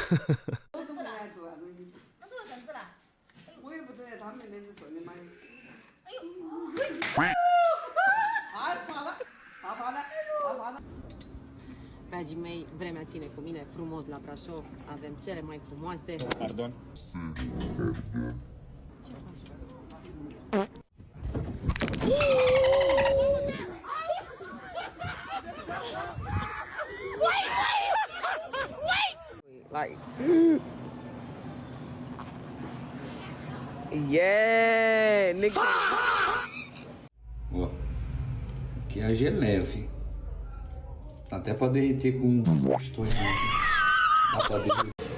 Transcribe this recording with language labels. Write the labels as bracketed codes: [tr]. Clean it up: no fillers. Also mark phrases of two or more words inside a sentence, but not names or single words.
[ro] Dragii mei, vremea ține cu mine frumos la Brașov. Avem cele mai frumoase... Pardon? Ce faci? [en] Like... Yeah, nigga! [pt] Ó, maquiagem é leve. Dá até pra derreter com um estou. Dá pra derreter.